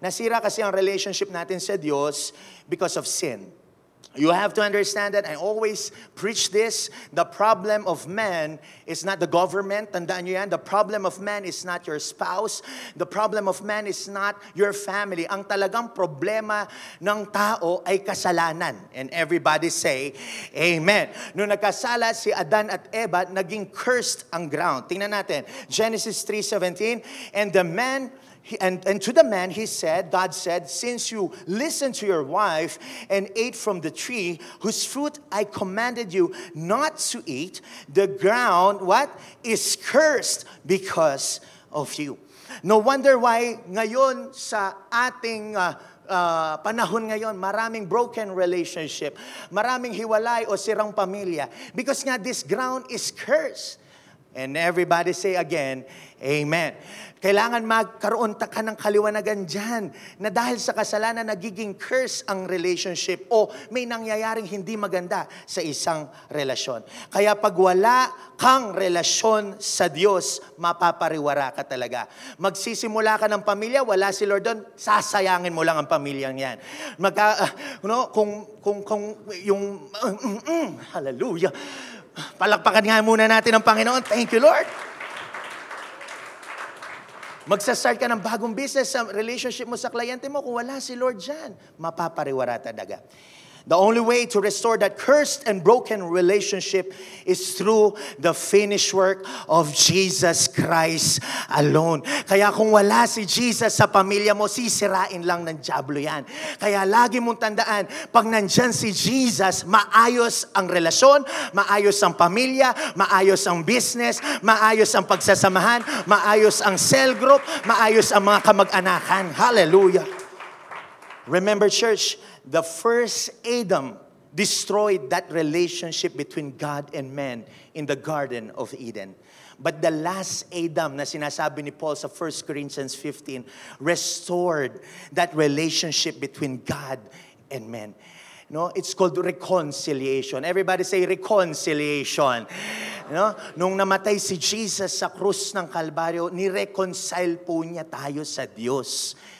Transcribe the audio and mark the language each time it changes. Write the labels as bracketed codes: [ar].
[tl] Nasira kasi ang relationship natin sa Diyos [en] because of sin. You have to understand that. I always preach this. The problem of man is not the government. [tl] Tandaan nyo yan. [en] The problem of man is not your spouse. The problem of man is not your family. [tl] Ang talagang problema ng tao ay kasalanan. [en] And everybody say, Amen. [tl] Nung nagkasala si Adan at Eva, naging cursed ang ground. Tingnan natin. [en] Genesis 3:17. And the man... And to the man, God said, since you listened to your wife and ate from the tree whose fruit I commanded you not to eat, the ground, what? Is cursed because of you. No wonder why [tl] ngayon sa ating panahon ngayon, maraming broken relationship, maraming hiwalay o sirang pamilya. [en] Because nga, this ground is cursed. And everybody say again, Amen. [tl] Kailangan magkaroon ka ng kaliwanagan dyan na dahil sa kasalanan nagiging curse ang relationship o may nangyayaring hindi maganda sa isang relasyon. Kaya pag wala kang relasyon sa Diyos, mapapariwara ka talaga. Magsisimula ka ng pamilya, wala si Lord doon, sasayangin mo lang ang pamilyang yan. Kung yung, hallelujah, palakpakan nga muna natin ang Panginoon. [en] Thank you, Lord. [tl] Magsastart ka ng bagong business sa relationship mo sa kliyente mo. Kung wala si Lord dyan, mapapariwara talaga. [en] The only way to restore that cursed and broken relationship is through the finished work of Jesus Christ alone. [tl] Kaya kung wala si Jesus sa pamilya mo, sisirain lang ng dyablo yan. Kaya lagi mong tandaan, pag nandyan si Jesus, maayos ang relasyon, maayos ang pamilya, maayos ang business, maayos ang pagsasamahan, maayos ang cell group, maayos ang mga kamag-anakan. Hallelujah. [en] Remember, church, the first Adam destroyed that relationship between God and man in the Garden of Eden. But the last Adam [tl] na sinasabi ni Paul sa [en] 1 Corinthians 15 restored that relationship between God and man. No, it's called reconciliation. Everybody say reconciliation. No? [tl] Nung namatay si Jesus sa krus ng Kalbaryo, ni-reconcile po niya tayo sa Diyos.